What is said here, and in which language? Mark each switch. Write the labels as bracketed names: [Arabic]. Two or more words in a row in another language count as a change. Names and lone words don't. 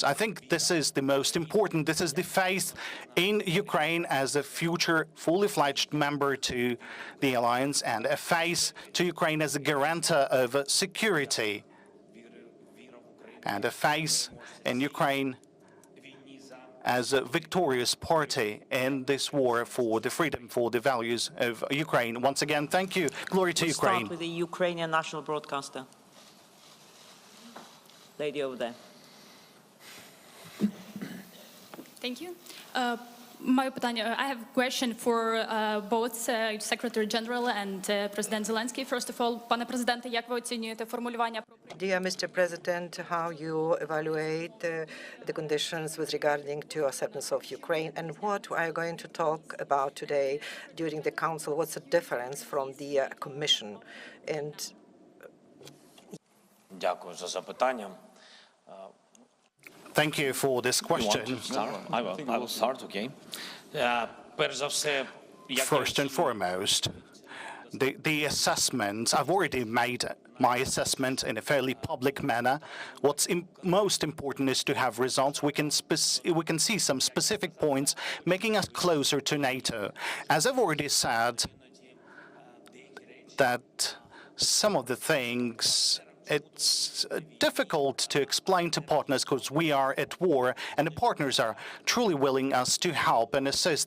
[English] I think this is the most important. This is the faith in Ukraine as a future fully-fledged member to the alliance, and a faith to Ukraine as a guarantor of security, and a faith in Ukraine as a victorious party in this war for the freedom, for the values of Ukraine. Once again, thank you. Glory to Ukraine. Start with the Ukrainian national broadcaster. Lady over there. Thank you. [Ukrainian] Моє питання, [English] I have a question for both Secretary General and President Zelensky. First of all, [Ukrainian] пане президенте, як ви оцінюєте формулювання про [English] Dear Mr. President, how you evaluate the conditions with regarding to acceptance of Ukraine, and what are you going to talk about today during the Council? What's the difference from the Commission? And [Ukrainian] Дякую за запитання. [English] Thank you for this question. I will start, [Ukrainian] okay. Перш за все, [English] First and foremost, the assessment, I've already made my assessment in a fairly public manner. What's most important is to have results. We can see some specific points making us closer to NATO. As I've already said, that some of the things, it's difficult to explain to partners because we are at war, and the partners are truly willing us to help and assist.